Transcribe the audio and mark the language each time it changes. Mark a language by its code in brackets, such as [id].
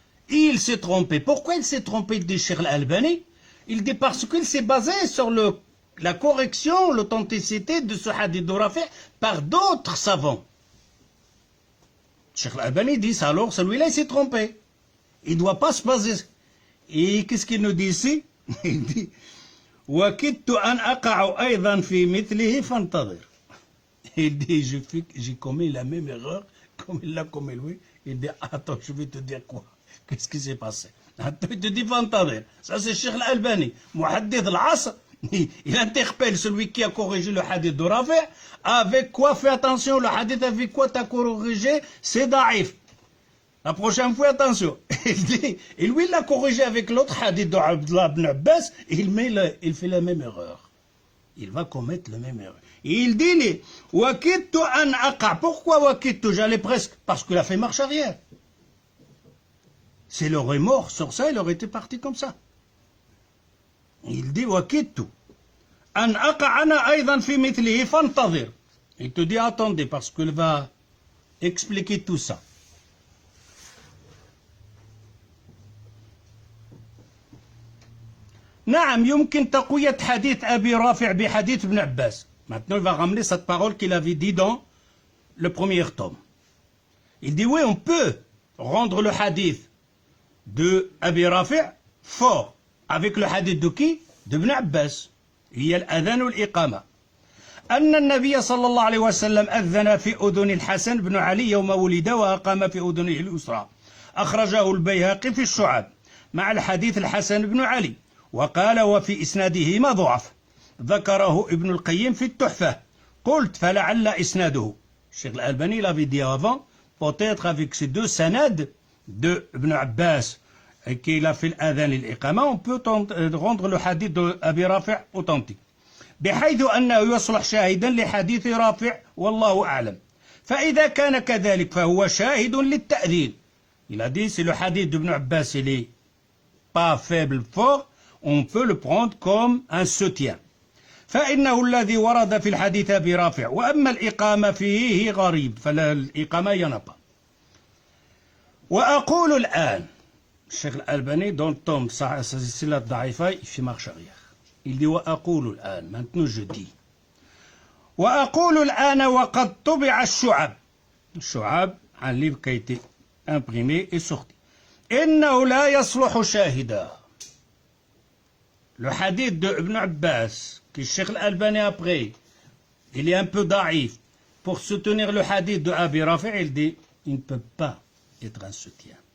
[fr] Il s'est trompé. Pourquoi il s'est trompé, dit Cheikh Al-Albani? Il dit parce qu'il s'est basé sur le la correction, l'authenticité de ce hadith de Rafi' par d'autres savants. Cheikh Al-Albani dit ça, alors celui-là il s'est trompé. Il ne doit pas se baser. Et qu'est-ce qu'il nous dit ici? Il dit [ar] وَكِدْتُ أَنْ أَقَعُ أَيْضًا فِي مِثْلِهِ فَانْتَظِرْ. [fr] Il dit j'ai commis la même erreur comme il l'a commis lui. Il dit attends, je vais te dire quoi? Qu'est-ce qui s'est passé? Attends, il te dit [ar] فانتظر. [fr] Ça c'est Cheikh Al-Albani, Muhaddith al-Asr. Il interpelle celui qui a corrigé le hadith de Rafi'. Avec quoi? Fais attention, le hadith avec quoi tu as corrigé, c'est daif. La prochaine fois, attention. Il dit, et lui, il l'a corrigé avec l'autre hadith de Abdullah ibn Abbas, il fait la même erreur. Il va commettre la même erreur. Et il dit, [ar] Wakittu an aqa. [fr] Pourquoi Wakittu? J'allais presque. Parce qu'il a fait marche arrière. S'il aurait mort sur ça, il aurait été parti comme ça. Il dit, [ar] Wakittu an aqa ana aydan fi mithlihi fantazir. [fr] Il te dit, attendez, parce qu'il va expliquer tout ça. [ar] نعم يمكن تقوية حديث أبي رافع بحديث ابن عباس. [fr] Maintenant il va ramener cette parole qu'il avait dit dans le premier tome. Il dit oui, on peut rendre le hadith de Abi Rafi' fort avec le hadith de qui? [ar] De Ibn Abbas. هي الأذان والإقامة. أن النبي صلى الله عليه وسلم أذن في أذن الحسن بن علي يوم ولد وأقام في أذنه اليسرى. أخرجه البيهقي في الشعب مع الحديث الحسن بن علي. وقال وفي إسناده ما ضعف ذكره ابن القيم في التحفة. قلت فلعل إسناده. [fr] الشيخ الألباني l'avait dit avant, peut-être avec ces deux sanad de Ibn Abbas qu'il a fait l'adhan et l'iqama, on peut rendre le hadith de Abi Rafi' authentique. [ar] بحيث أنه يصلح شاهدا لحديث رافع والله أعلم. فإذا كان كذلك فهو شاهد للتأذين. [fr] Il a dit si le hadith d'Ibn Abbas il est pas faible, fort, on peut le prendre comme un soutien. [ar] فإنه الذي ورد في الحديث أبي رافع وأما الإقامة فيه غريب فالإقامة ينبع. وأقول الآن الشيخ الألباني [fr] dans le tome [ar] سلسلة ضعيفة في [fr] marche arrière. Il dit [ar] وأقول الآن, [fr] maintenant je dis [ar] وأقول الآن وقد طبع الشعب. [fr] الشعب un livre qui a été imprimé et sorti. [ar] إنه لا يصلح شاهدا. [fr] Le hadith de Ibn Abbas, que Cheikh Al-Albani après, il est un peu daïf. Pour soutenir le hadith de Abi Rafi', il dit, il ne peut pas être un soutien.